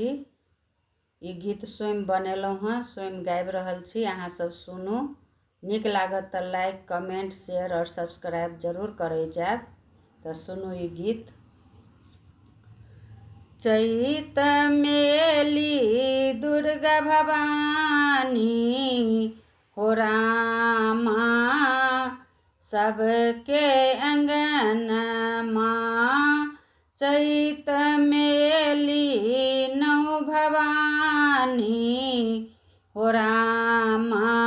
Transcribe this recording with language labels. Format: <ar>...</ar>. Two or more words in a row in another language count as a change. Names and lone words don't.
<mai>ई गीत स्वयं बनेलहुँ हँ, स्वयं गाबि रहल छी। अहाँ सब सुनू। नीक लागत तऽ</mai> <en>like, comment, share</en> <mai>और सब्सक्राइब जरूर करे जाएब। तो सुनू ई गीत। चैत मेली दुर्गा भवानी हो रामा, सबके अंगनमा चैत मेली नौ भवानी हो रामा,</mai>